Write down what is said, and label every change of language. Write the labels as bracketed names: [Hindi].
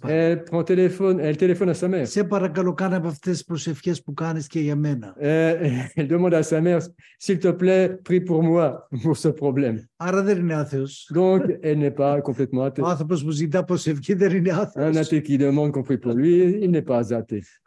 [French] Elle téléphone à sa mère. [Greek] Σε παρακαλώ, κάνε από αυτές τις προσευχές που κάνεις και για μένα. [French] Elle demande à sa mère, s'il te plaît, prie pour moi pour ce problème. [Greek] Άρα δεν είναι άθεος. [French] Donc, elle n'est pas complètement athée. [Greek] Ο άνθρωπος που ζητά προσευχή δεν είναι άθεος. [French] Un athée qui demande qu'on prie pour lui, il n'est pas athée.